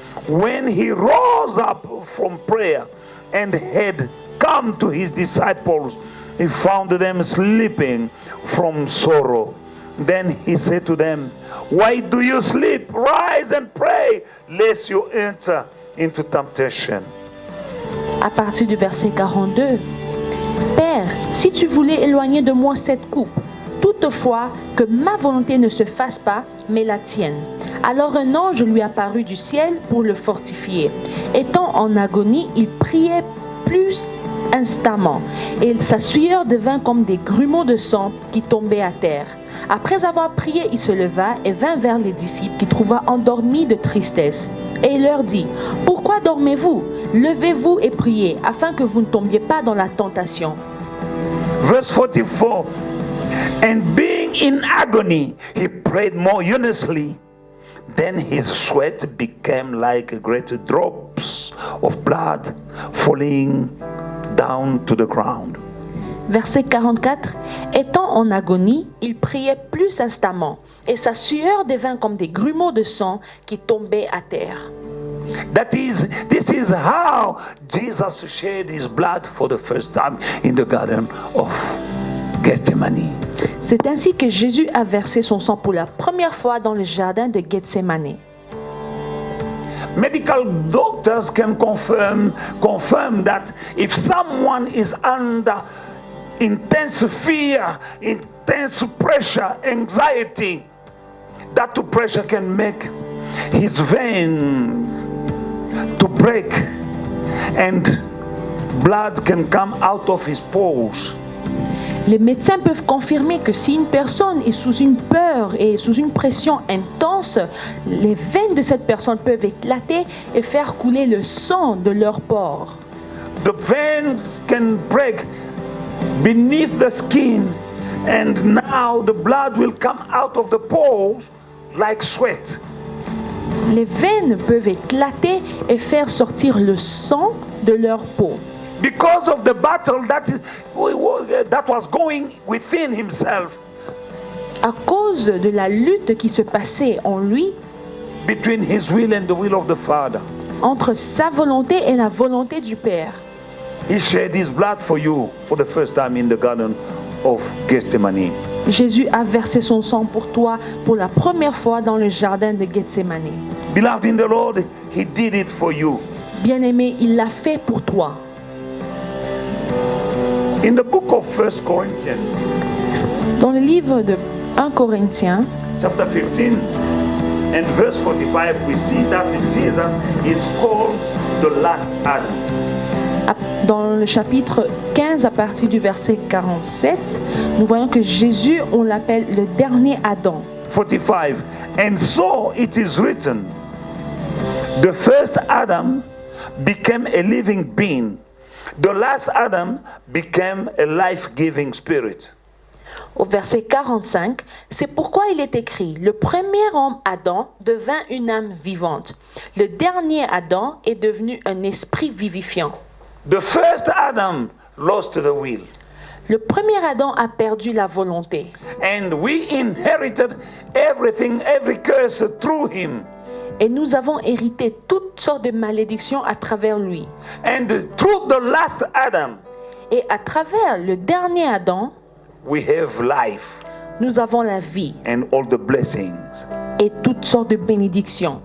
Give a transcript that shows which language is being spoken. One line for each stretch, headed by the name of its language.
English: When he rose up from prayer and had come to his disciples, he found them sleeping from sorrow. Then he said to them, why do you sleep? Rise and pray, lest you enter into temptation.
French: à partir du verset 42, Père, si tu voulais éloigner de moi cette coupe, toutefois que ma volonté ne se fasse pas, mais la tienne. Alors un ange lui apparut du ciel pour le fortifier. Étant en agonie, il priait plus instamment, et sa sueur devint comme des grumeaux de sang qui tombaient à terre. Après avoir prié, il se leva et vint vers les disciples qu'il trouva endormis de tristesse. Et il leur dit, « Pourquoi dormez-vous? Levez-vous et priez, afin que vous ne tombiez pas dans la tentation. »
English: Verse 44, and being in agony, he prayed more earnestly. Then his sweat became like great drops of blood falling down to the ground.
French: Verset 44. Étant en agonie, il priait plus instamment, et sa sueur devint comme des grumeaux de sang qui tombaient à terre.
English: This is how Jesus shed his blood for the first time in the Garden of Gethsemane.
French: C'est ainsi que Jésus a versé son sang pour la première fois dans le jardin de Gethsemane.
English: Medical doctors can confirm that if someone is under intense fear, intense pressure, anxiety, that the pressure can make his veins to break and blood can come out of his pores.
French: Les médecins peuvent confirmer que si une personne est sous une peur et sous une pression intense, les veines de cette personne peuvent éclater et faire couler le sang de leurs pores.
English: The veins can break beneath the skin, and now the blood will come out of the pores like sweat.
French: Les veines peuvent éclater et faire sortir le sang de leur peau.
English: Because of the battle that was going within himself,
French: À cause de la lutte qui se passait en lui,
English: between his will and the will of the Father,
French: entre sa volonté et la volonté du Père.
English: he shed his blood for you for the first time in the Garden of Gethsemane.
French: Jésus a versé son sang pour toi pour la première fois dans le jardin de Gethsemane.
English: Beloved in the Lord, he did it for you.
French: Bien-aimé, il l'a fait pour toi.
English: In the book of 1 Corinthians,
French: Dans le livre de 1 Corinthiens,
English: chapter 15 and verse 45, we see that Jesus is called the last Adam.
French: dans le chapitre 15 à partir du verset 47, nous voyons que Jésus, on l'appelle le dernier Adam.
English: 45. And so it is written, the first Adam became a living being. The last Adam became a life-giving spirit.
French: Au verset 45, c'est pourquoi il est écrit, le premier homme Adam devint une âme vivante. Le dernier Adam est devenu un esprit vivifiant.
English: The first Adam lost the will.
French: Le premier Adam a perdu la volonté.
English: And we inherited everything, every curse through him.
French: Et nous avons hérité toutes sortes de malédictions à travers lui.
English: And through the last Adam,
French: Et à travers le dernier Adam,
English: we have life
French: nous avons la vie
English: and all the blessings.
French: et toutes sortes de bénédictions.